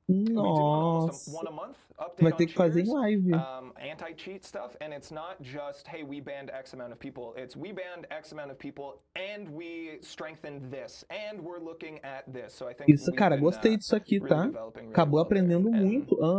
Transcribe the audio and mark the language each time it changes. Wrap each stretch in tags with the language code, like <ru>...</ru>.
<pt>Nossa, vai ter que fazer em live.</pt> <en>Anti-cheat stuff, and it's not just, hey, we banned X amount of people. It's we banned X amount of people and we strengthened this and we're looking at this. So I think</en> <pt>isso, cara, gostei disso aqui, tá? Acabou aprendendo muito.</pt>